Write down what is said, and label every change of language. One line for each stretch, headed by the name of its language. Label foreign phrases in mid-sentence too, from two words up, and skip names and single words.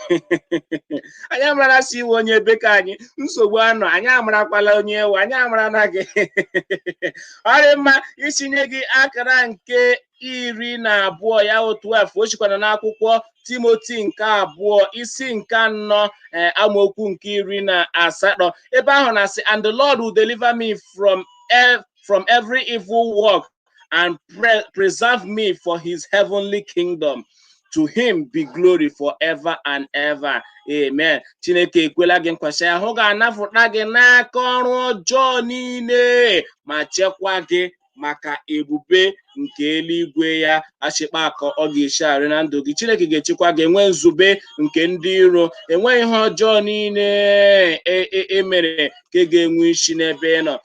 Igbo: Anyị amara na si iwu onye be ka anyị. Nsogbu anọ, anyị amarakwala onye ewu, anyị amara na gị. Ọ dị mma, itinye gị akara nke iri na abụọ, ya wụ twelve, o sikwana n'akwụkwọ Timoti nke abụọ, isi nke anọ, eh, amaokwu nke iri na asatọ. Ebe ahụ na-asị,
English: And the Lord will deliver me from ev-, from every evil work and pre-, preserve me for his heavenly kingdom. To him be glory forever and ever. Amen.
Igbo: Chineke ekwela gị nkwa, sị ya, hụ ga-anapụta gị n'aka ọrụ ọjọọ niile, ma chekwa gị maka ebube nke eluigwe ya. Achịkpa ka ọ ga-esi arị na ndụ gị. Chineke ga-echekwa gị, enwe nzube nke ndị iro, enwe ihe ọjọọ niile e, e, e mere nke ga-enwe isi n'ebe ị nọ.